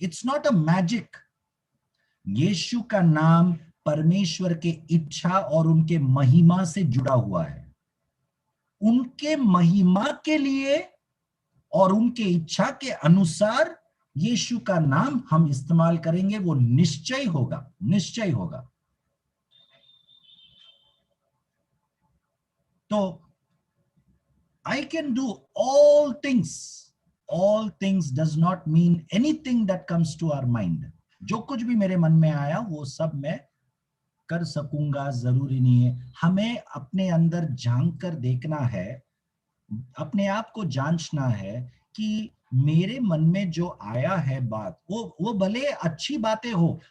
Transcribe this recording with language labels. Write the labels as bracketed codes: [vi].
[en] It's not a magic. [hi] यीशु का नाम परमेश्वर के इच्छा और उनके महिमा से जुड़ा हुआ है। उनके महिमा के लिए और उनके इच्छा के अनुसार यीशु का नाम हम इस्तेमाल करेंगे, वो निश्चय होगा, निश्चय होगा। [en] तो I can do all things. All things does not mean anything that comes to our mind. [hi] जो कुछ भी मेरे मन में आया वो सब मैं कर सकूंगा, जरूरी नहीं है। हमें अपने अंदर झांक कर देखना है, अपने आप को जांचना है कि मेरे मन में जो आया है बात, वो भले अच्छी बातें हो।